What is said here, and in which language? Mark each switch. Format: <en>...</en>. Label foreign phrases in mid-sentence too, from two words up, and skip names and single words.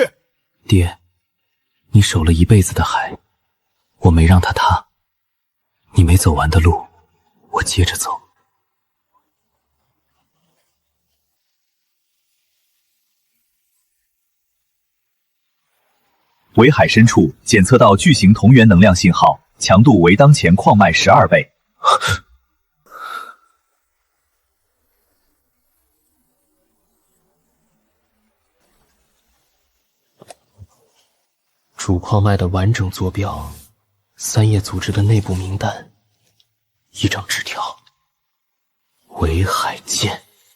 <zh>爹，你守了一辈子的海，我没让它塌。你没走完的路，我接着走。尾海深處檢測到巨型同源能量信號，強度為當前礦脈12倍。主礦脈的完整坐標，三葉組織的內部名單，一張紙條，尾海見。</zh>